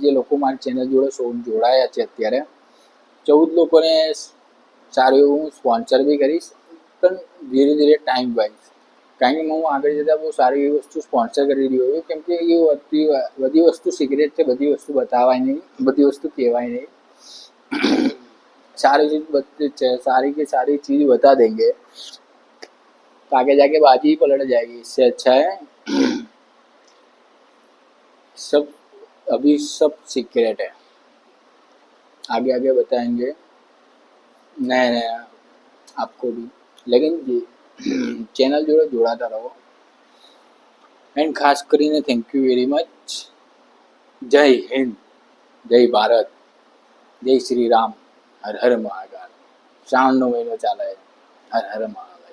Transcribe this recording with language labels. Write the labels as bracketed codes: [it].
[gu] જે લોકો મારી ચેનલ જોડે જોડાયા છે અત્યારે 14 લોકોને સારું એવું હું સ્પોન્સર બી કરીશ, પણ ધીરે ધીરે ટાઈમ વાઇઝ. કારણ કે હું આગળ જતાં બહુ સારી એવી વસ્તુ સ્પોન્સર કરી રહ્યો છું. કેમ કે એ બધી વસ્તુ સિક્રેટ છે, બધી વસ્તુ બતાવાય નહીં, બધી વસ્તુ કહેવાય નહીં. [hi] सारी चीज बता सारी की सारी चीज बता देंगे तो आगे जाके बात ही पलट जाएगी. इससे अच्छा है सब अभी सब सीक्रेट है, आगे आगे बताएंगे नया नया आपको भी. लेकिन चैनल जोड़े जोड़ाता रहो. [gu] एंड खास કરીને [en] Thank you very much. [gu] જય હિન્દ, જય ભારત, જય શ્રી રામ, હર હર મહાકાલ. શ્રાવણનો મહિનો ચાલે, હર હર મહાકાલ.